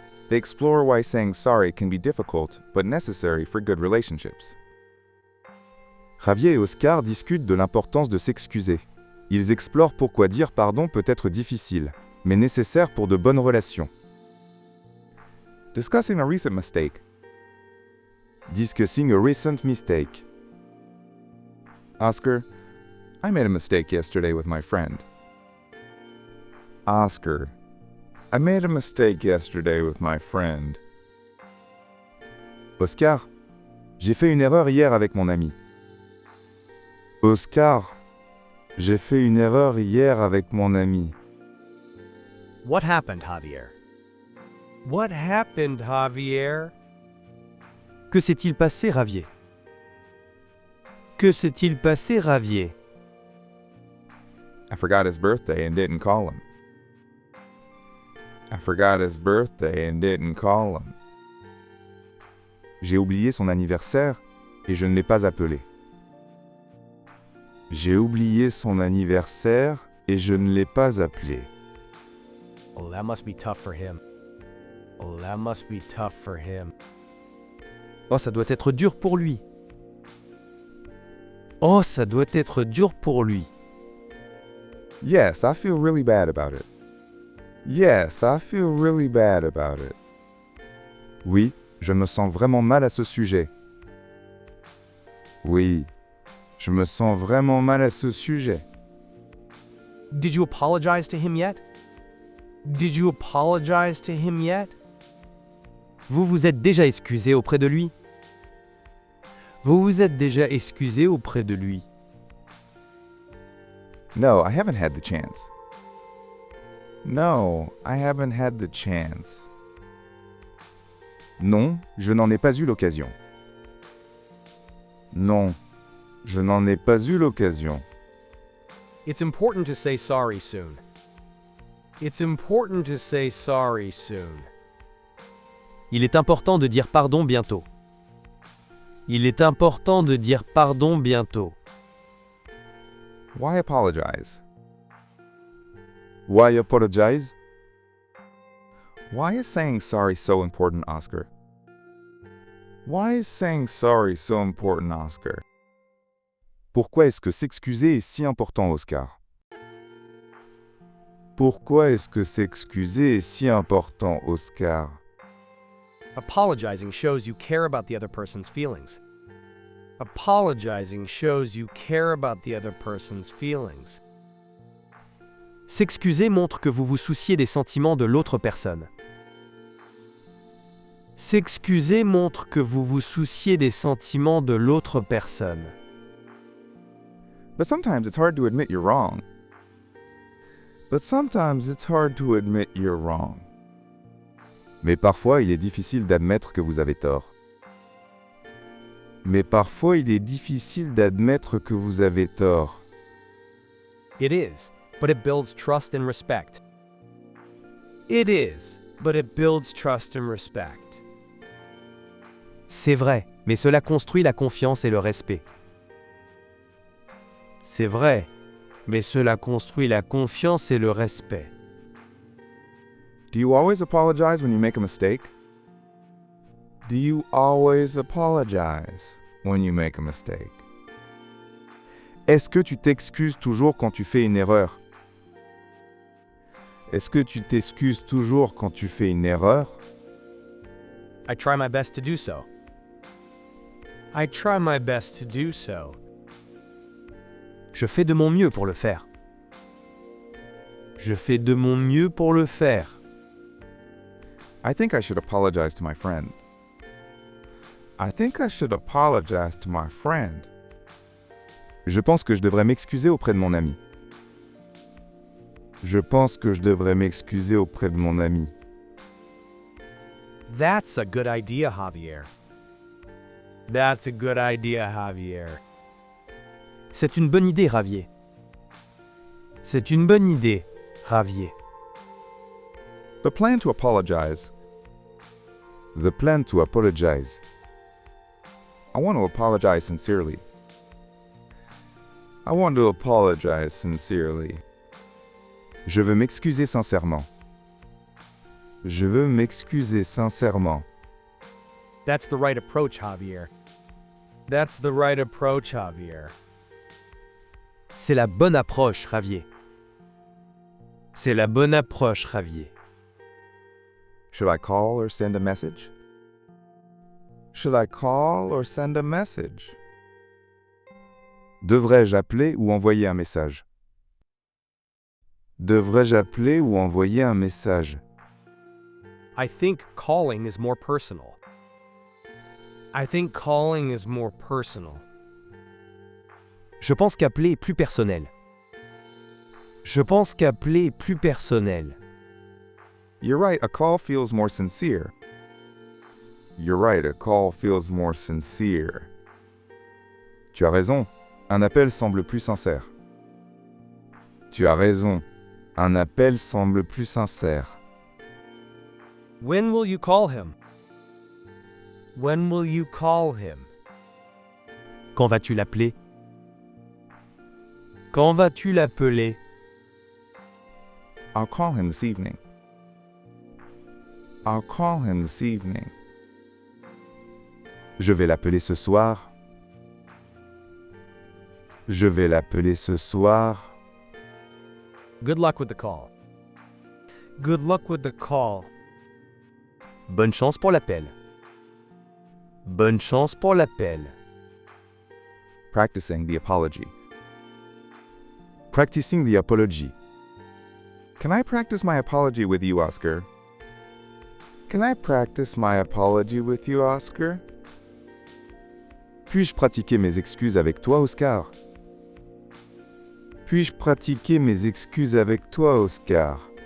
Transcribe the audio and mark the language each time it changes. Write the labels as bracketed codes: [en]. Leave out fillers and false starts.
[en] They explore why saying sorry can be difficult but necessary for good relationships. [fr] Javier et Oskar discutent de l'importance de s'excuser. Ils explorent pourquoi dire pardon peut être difficile, mais nécessaire pour de bonnes relations. [en] Discussing a recent mistake. Discussing a recent mistake. Oskar, I made a mistake yesterday with my friend. Oskar, I made a mistake yesterday with my friend. [fr] Oskar, j'ai fait une erreur hier avec mon ami. Oskar, j'ai fait une erreur hier avec mon ami. [en] What happened, Javier? What happened, Javier? [fr] Que s'est-il passé, Javier? Que s'est-il passé, Javier? [en] I forgot his birthday and didn't call him. I forgot his birthday and didn't call him. [fr] J'ai oublié son anniversaire et je ne l'ai pas appelé. J'ai oublié son anniversaire et je ne l'ai pas appelé. [en] Oh, that must be tough for him. Oh, that must be tough for him. [fr] Oh, ça doit être dur pour lui. Oh, ça doit être dur pour lui. [en] Yes, I feel really bad about it. Yes, I feel really bad about it. [fr] Oui, je me sens vraiment mal à ce sujet. Oui, je me sens vraiment mal à ce sujet. [en] Did you apologize to him yet? Did you apologize to him yet? [fr] Vous vous êtes déjà excusé auprès de lui? Vous vous êtes déjà excusé auprès de lui? [en] No, I haven't had the chance. No, I haven't had the chance. [fr] Non, je n'en ai pas eu l'occasion. Non, je n'en ai pas eu l'occasion. [en] It's important to say sorry soon. It's important to say sorry soon. [fr] Il est important de dire pardon bientôt. Il est important de dire pardon bientôt. [en] Why apologize? Why apologize? Why is saying sorry so important, Oskar? Why is saying sorry so important, Oskar? [fr] Pourquoi est-ce que s'excuser est si important, Oskar? Pourquoi est-ce que s'excuser est si important, Oskar? [en] Apologizing shows you care about the other person's feelings. Apologizing shows you care about the other person's feelings. [fr] S'excuser montre que vous vous souciez des sentiments de l'autre personne. S'excuser montre que vous vous souciez des sentiments de l'autre personne. [en] But sometimes it's hard to admit you're wrong. But sometimes it's hard to admit you're wrong. [fr] Mais parfois, il est difficile d'admettre que vous avez tort. Mais parfois, il est difficile d'admettre que vous avez tort. [en] It is, but it builds trust and respect. It is, but it builds trust and respect. [fr] C'est vrai, mais cela construit la confiance et le respect. C'est vrai, mais cela construit la confiance et le respect. [en] Do you always apologize when you make a mistake? Do you always apologize when you make a mistake? [fr] Est-ce que tu t'excuses toujours quand tu fais une erreur? Est-ce que tu t'excuses toujours quand tu fais une erreur? [en] I try my best to do so. I try my best to do so. [fr] Je fais de mon mieux pour le faire. Je fais de mon mieux pour le faire. [en] I think I should apologize to my friend. I think I should apologize to my friend. [fr] Je pense que je devrais m'excuser auprès de mon ami. Je pense que je devrais m'excuser auprès de mon ami. [en] That's a good idea, Javier. That's a good idea, Javier. [fr] C'est une bonne idée, Javier. C'est une bonne idée, Javier. [en] The plan to apologize. The plan to apologize. I want to apologize sincerely. I want to apologize sincerely. [fr] Je veux m'excuser sincèrement. Je veux m'excuser sincèrement. [en] That's the right approach, Javier. That's the right approach, Javier. [fr] C'est la bonne approche, Javier. C'est la bonne approche, Javier. [en] Should I call or send a message? Should I call or send a message? [fr] Devrais-je appeler ou envoyer un message? Devrais-je appeler ou envoyer un message? [en] I think calling is more personal. I think calling is more personal. [fr] Je pense qu'appeler est plus personnel. Je pense qu'appeler est plus personnel. [en] You're right, a call feels more sincere. You're right, a call feels more sincere. [fr] Tu as raison, un appel semble plus sincère. Tu as raison, un appel semble plus sincère. [en] When will you call him? When will you call him? [fr] Quand vas-tu l'appeler? Quand vas-tu l'appeler? [en] I'll call him this evening. I'll call him this evening. [fr] Je vais l'appeler ce soir. Je vais l'appeler ce soir. [en] Good luck with the call. Good luck with the call. [fr] Bonne chance pour l'appel. Bonne chance pour l'appel. [en] Practicing the apology. Practicing the apology. Can I practice my apology with you, Oskar? Can I practice my apology with you, Oskar? [fr] Puis-je pratiquer mes excuses avec toi, Oskar? Puis-je pratiquer mes excuses avec toi, Oskar?